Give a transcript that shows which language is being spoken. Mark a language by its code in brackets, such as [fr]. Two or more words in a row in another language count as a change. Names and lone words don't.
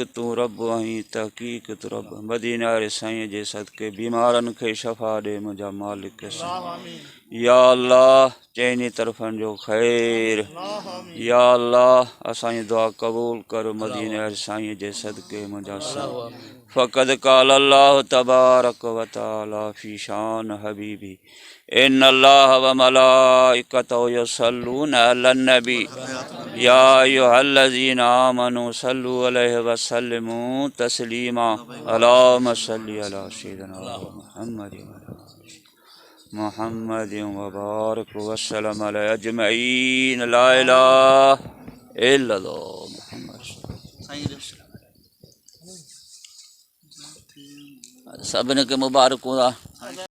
[sd] तूं रब आहीं तहक़ीक़ तूं रब मदीना वारे साईं जे सदके बीमारनि खे शफ़ा ॾे मुंहिंजा मालिक साईं या अल्लाह चइनी तरफ़नि जो ख़ैर [ar] يا الله [sd] असांजी दुआ क़बूल कर मदीना वारे साईं जे सदके मुंहिंजा साईं [ar] فقد قال الله تبارك وتعالى في شأن حبيبي إن الله وملائكته يصلون على النبي يا أيها الذين آمنوا صلوا عليه وسلموا تسليما اللهم صل على سيدنا محمد وبارك وسلم عليه أجمعين لا إله إلا الله محمد [sd] सभिनी खे मुबारक